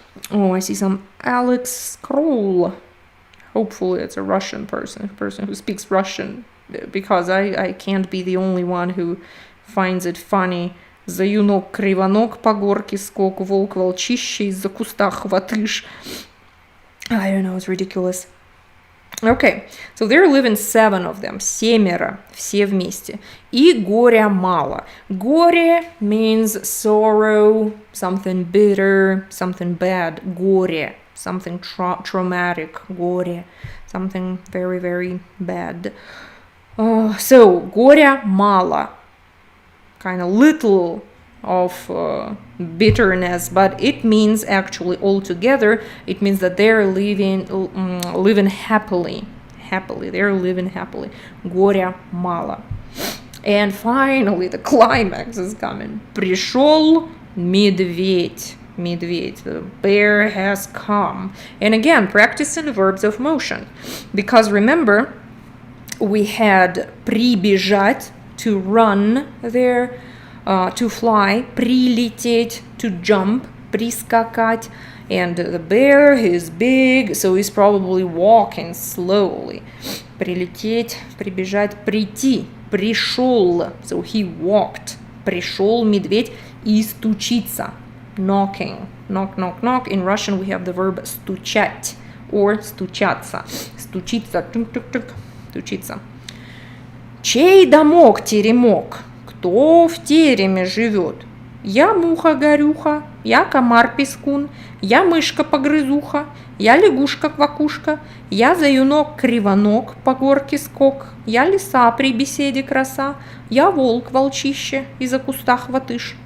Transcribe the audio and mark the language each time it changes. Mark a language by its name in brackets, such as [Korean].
[English] Oh, I see some Alex Kroll. Hopefully it's a Russian person who speaks Russian, because I can't be the only one who finds it funny. [Russian] Заюнок кривонок по горке скок, волк волчище из-за куста хватыш. [English] I don't know, it's ridiculous. Okay, so there live in 7 of them, [Russian] семеро, все вместе. И горя мало. [English] Горе means sorrow, something bitter, something bad. Горе, something traumatic. Горе, something very, very bad. [Russian] So, горя мало. [English] Kind of little of bitterness, but it means actually altogether, it means that they're living happily. They're living happily. [Russian] Горя мало. [English] And finally, the climax is coming. [Russian] Пришел медведь. [English] The bear has come. And again, practicing verbs of motion. Because remember, we had прибежать, to run there, to fly, прилететь, to jump, прискакать, and the bear is big, so he's probably walking slowly. [Russian] Прилететь, прибежать, прийти, пришел, [English] so he walked. [Russian] Пришел медведь и стучится, [English] knocking, knock, knock, knock. In Russian we have the verb стучать or стучаться. [Russian] Стучиться, тук-тук-тук, стучиться. Чей домок теремок? Кто в тереме живет? Я муха-горюха, я комар-пескун, я мышка-погрызуха, я лягушка-квакушка, я заюнок-кривонок по горке скок, я лиса при беседе краса, я волк-волчище из-за куста хватыш.